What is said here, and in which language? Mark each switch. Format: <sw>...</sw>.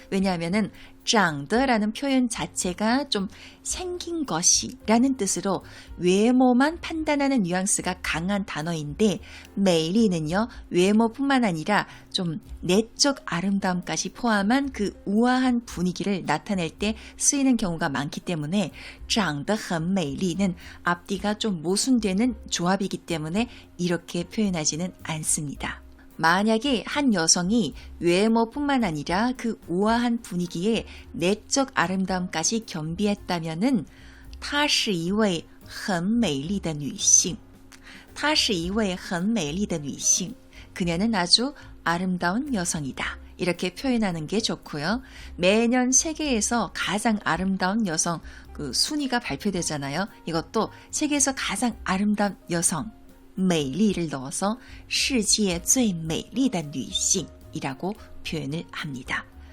<ko>왜냐하면은 长得라는 표현 자체가 좀 생긴 것이 라는 뜻으로 외모만 판단하는 뉘앙스가 강한 단어인데 메이리는요 외모뿐만 아니라 좀 내적 아름다움까지 포함한 그 우아한 분위기를 나타낼 때 쓰이는 경우가 많기 때문에 长得很美丽는 앞뒤가 좀 모순되는 조합이기 때문에 이렇게 표현하지는 않습니다. 만약에 한 여성이 외모뿐만 아니라 그 우아한 분위기에 내적 아름다움까지 겸비했다면은</ko> <zh>她是一位很美丽的女性. 她是一位很美丽的女性.</zh> <ko>그녀는 아주 아름다운 여성이다. 이렇게 표현하는 게 좋고요. 매년 세계에서 가장 아름다운 여성 그 순위가 발표되잖아요. 이것도 세계에서 가장 아름다운 여성 美丽를 넣어서 世界最美丽的女性이라고 표현을 합니다.</ko>